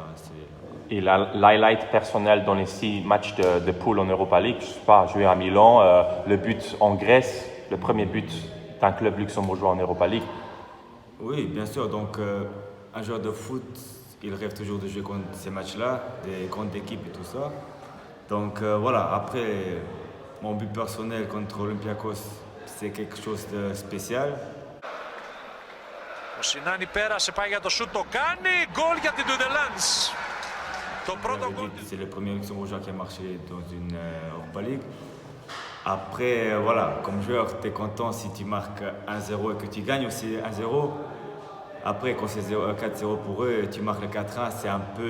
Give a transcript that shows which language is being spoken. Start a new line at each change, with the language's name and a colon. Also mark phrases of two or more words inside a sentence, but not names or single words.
French: Et l'highlight personnel dans les 6 matchs de poule en Europa League, je ne sais pas, jouer à Milan, le but en Grèce, le premier but d'un club luxembourgeois en Europa League. Oui, bien sûr. Donc, un joueur de foot, il rêve toujours de jouer contre ces matchs-là, contre d'équipes et tout ça. Donc voilà, après, mon but personnel contre Olympiakos, c'est quelque chose de spécial.
Greek: Ο Σινάνι πέρασε, πάει για το σούτ, το κάνει, γκολ για την Dudelange.
French: C'est le premier luxembourgeois qui a marché dans une Europa League. Après, voilà, comme joueur, tu es content si tu marques 1-0 et que tu gagnes aussi 1-0. Après, quand c'est 4-0 pour eux, tu marques le 4-1, c'est un peu.